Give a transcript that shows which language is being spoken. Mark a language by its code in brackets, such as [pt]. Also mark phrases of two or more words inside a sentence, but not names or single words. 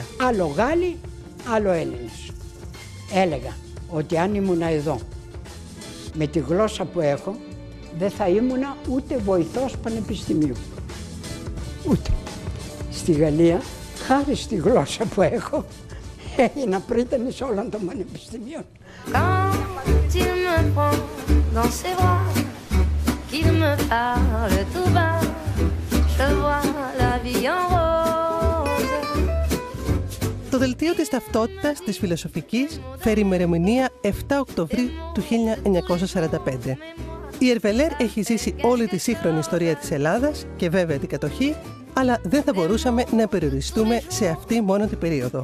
[el] Άλλο Γάλλοι, άλλο Έλληνες. Έλεγα ότι αν ήμουνα εδώ, με τη γλώσσα που έχω, δεν θα ήμουνα ούτε βοηθός πανεπιστημίου. Ούτε. Στη Γαλλία, χάρη στη γλώσσα που έχω, έγινα πρίτανης όλων των πανεπιστημίων. [fr] Quand il me prend dans ses bras, qu'il me parle tout bas, je vois la vie en rose. [el] Το δελτίο της ταυτότητας της φιλοσοφικής φέρει ημερομηνία 7 Οκτωβρίου του 1945. Η Ερβελέρ έχει ζήσει όλη τη σύγχρονη ιστορία της Ελλάδας και βέβαια την κατοχή, αλλά δεν θα μπορούσαμε να περιοριστούμε σε αυτή μόνο την περίοδο.